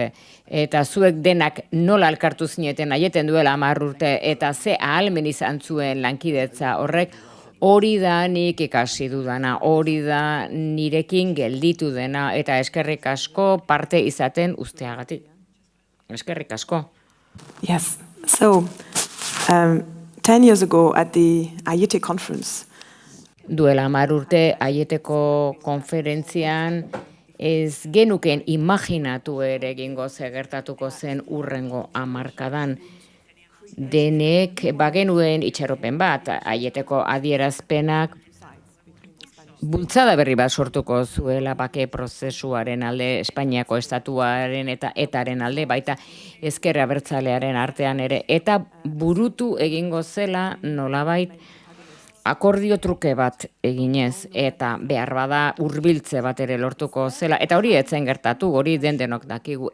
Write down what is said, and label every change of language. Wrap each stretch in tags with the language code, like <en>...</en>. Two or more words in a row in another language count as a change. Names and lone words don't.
<eu>Eta zuek denak nola elkartu zineten aieten duela 10 urte eta ze ahalmen izan zuen lankidetza horrek, hori da nik ikasi dudana, hori da nirekin gelditu dena, eta eskerrik asko parte izaten usteagatik. Eskerrik asko.</eu> <en>Yes. So, 10 years ago at the Ayete conference,</en> <eu>Duela 10 urte Aieteko konferentzian ez genuken imaginatu ere egingo ze gertatuko zen urrengo hamarkadan. Denek bagenuen itxaropen bat, Aieteko adierazpenak bultzada berri bat sortuko zuela bake prozesuaren alde, Espainiako estatuaren eta etaren alde, baita ezker abertzalearen artean ere, eta burutu egingo zela nolabait akordio truke bat eginez, eta behar bada hurbiltze bat ere lortuko zela, eta hori etzen gertatu, hori denok dakigu.</eu>